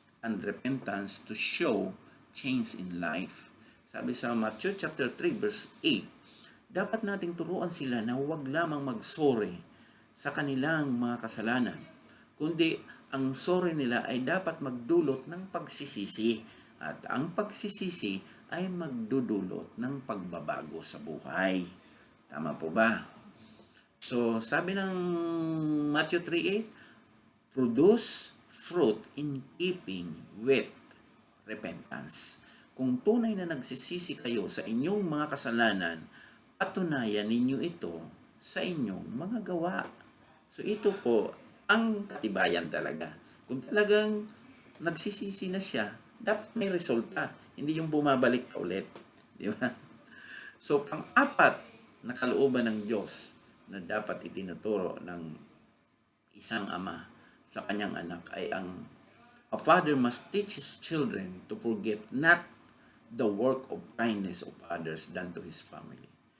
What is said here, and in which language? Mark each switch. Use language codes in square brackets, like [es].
[en] And repentance to show change in life. [tl] Sabi sa Matthew chapter 3 verse 8, dapat nating turuan sila na huwag lamang mag-sorry sa kanilang mga kasalanan, kundi ang sorry nila ay dapat magdulot ng pagsisisi at ang pagsisisi ay magdudulot ng pagbabago sa buhay. Tama po ba? [en] So, [tl] sabi ng [en] Matthew 3:8, produce fruit in keeping with repentance. [tl] Kung tunay na nagsisisi kayo sa inyong mga kasalanan, patunayan ninyo ito sa inyong mga gawa. So ito po ang katibayan talaga. Kung talagang nagsisisi na siya, dapat may resulta. Hindi yung bumabalik ka ulit. Di ba? So pang-apat na kalooban ng Diyos na dapat itinuturo ng isang ama sa kanyang anak ay ang [en] a father must teach his children to forget not the work of kindness of others done to his family.